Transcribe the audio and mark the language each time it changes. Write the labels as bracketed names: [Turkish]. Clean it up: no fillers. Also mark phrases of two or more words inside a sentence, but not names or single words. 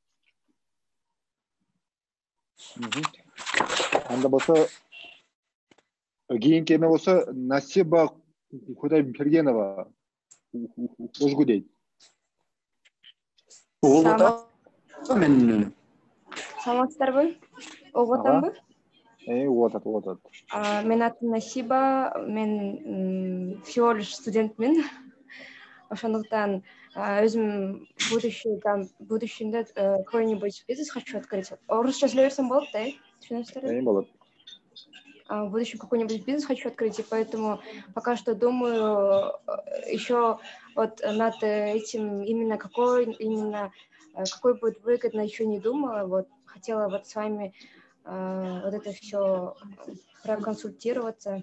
[Kyrgyz] Анда болсо кийинки эме болсо Насиба Кудайбергенова Ожгу дейт. Саламатсыздарбы? Угуп атамбы? Угуп атат. Менин атым Насиба, мен [Russian] всего лишь [Kyrgyz] студентмин. Ошондуктан өзүм [Russian] будущемде какой-нибудь бизнес хочу открыть. [Kyrgyz] Орусча сөйлөбөсөм болот да, түшүнөсүздөр? Болот. [Russian] В будущем какой-нибудь бизнес хочу открыть, и поэтому пока что думаю еще вот над этим именно какой будет выгодно, еще не думала. Вот хотела вот с вами вот это все проконсультироваться.